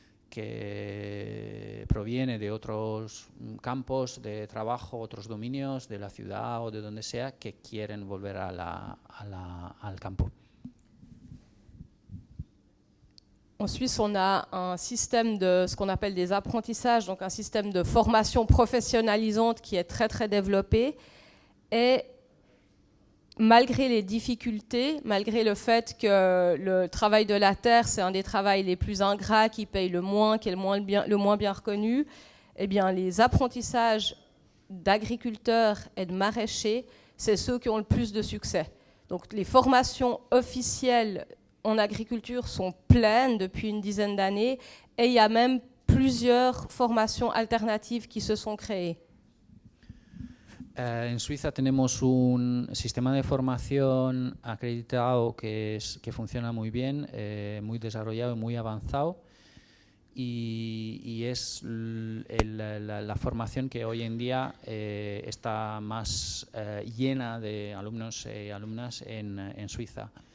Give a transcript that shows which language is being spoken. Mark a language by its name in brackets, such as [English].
[Spanish] que proviene de otros campos de trabajo, otros dominios de la ciudad o de donde sea, que quieren volver al campo. [French] En Suisse, on a un système de ce qu'on appelle des apprentissages, donc un système de formation professionnalisante qui est très très développé. Et malgré les difficultés, malgré le fait que le travail de la terre, c'est un des travails les plus ingrats, qui paye le moins, qui est le moins bien reconnu, eh bien, les apprentissages d'agriculteurs et de maraîchers, c'est ceux qui ont le plus de succès. Donc les formations officielles en agriculture sont pleines depuis une dizaine d'années et il y a même plusieurs formations alternatives qui se sont créées. [Spanish] En Suiza tenemos un sistema de formación acreditado que funciona muy bien, muy desarrollado y muy avanzado, y es la formación que hoy en día está más llena de alumnos y alumnas en Suiza.